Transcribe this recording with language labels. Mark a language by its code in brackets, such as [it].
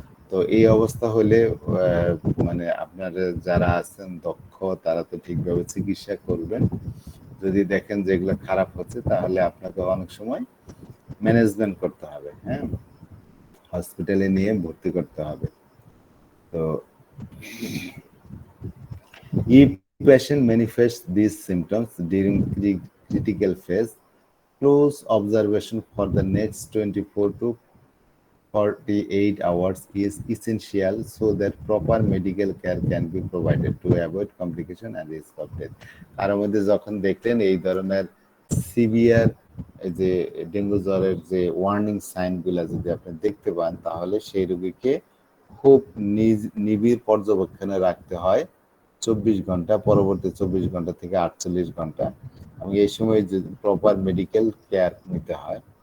[bn] তো এই অবস্থা হলে মানে আপনারা যারা আছেন দক্ষ, তারা তো ঠিকভাবে চিকিৎসা করবেন। যদি দেখেন যে এগুলো খারাপ হচ্ছে, তাহলে আপনাকে অনেক সময় ম্যানেজমেন্ট করতে হবে, হ্যাঁ, হসপিটালে নিয়ে ভর্তি করতে হবে। [en] তো if patient manifests these symptoms during critical phase, close observation for the next 24 to 48 hours is essential so that proper medical care can be provided to avoid complication and risk of death. [bn] তার মধ্যে যখন দেখলেন এই ধরনের severe যে dengue জ্বরের যে warning সাইনগুলো যদি আপনি দেখতে পান, তাহলে সেই রোগীকে খুব নিবিড় পর্যবেক্ষণে রাখতে হয় 24 ঘন্টা, পরবর্তী 24 ঘন্টা থেকে 48 ঘন্টা, এবং এই সময় যে প্রপার মেডিকেল কেয়ার নিতে হয়।